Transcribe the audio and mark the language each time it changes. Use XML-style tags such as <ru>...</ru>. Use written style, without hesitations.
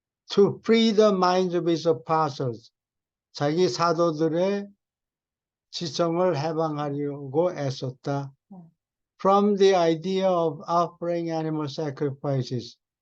<en>To free the minds of his apostles.</en> <ko>자기 사도들의 지성을 해방하려고 애썼다.</ko> <en>From the idea of offering animal sacrifices.</en>